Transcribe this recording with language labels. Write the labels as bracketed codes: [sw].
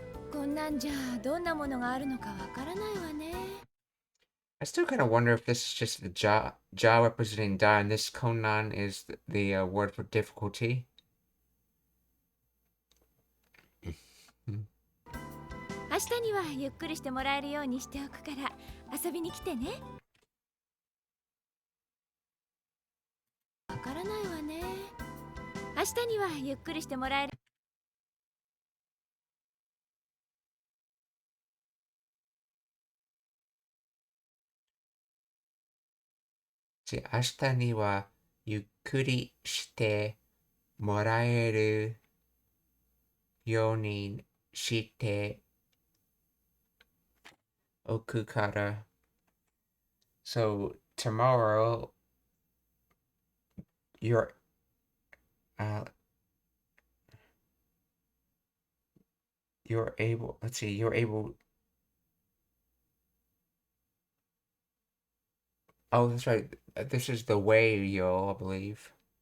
[ja] こんなんじゃどんなものがあるのかわからないわね。 [en] I still kind of wonder if this is just the ja representing da, and this konan is the word for difficulty. [ja] 明日にはゆっくりしてもらえるようにしておくから遊びに来てね。わからないわね。明日にはゆっくりしてもらえる。 See, 明日にはゆっくりしてもらえるようにしておくから。 [en] So tomorrow you're you're able, let's see, you're able, oh, that's right, this is the way yo, I believe.